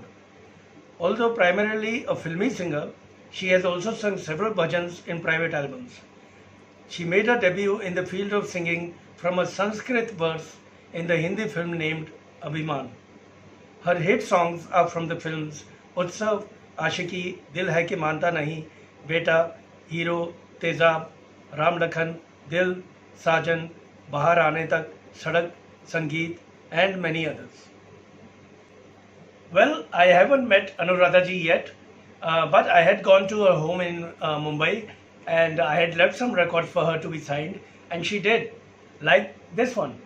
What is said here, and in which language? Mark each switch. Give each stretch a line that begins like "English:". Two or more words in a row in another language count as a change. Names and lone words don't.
English: Although primarily a filmy singer, she has also sung several bhajans in private albums. She made her debut in the field of singing from a Sanskrit verse in the Hindi film named Abhiman. Her hit songs are from the films Utsav, Ashiki, Dil Hai Ki Manta Nahi, Beta, Hero, Tezab, Ram Lakhan, Dil, Sajan, Bahar Aane Tak, Sadak, Sangeet, and many others. Well, I haven't met Anuradha ji yet, but I had gone to her home in Mumbai and I had left some records for her to be signed, and she did, like this one.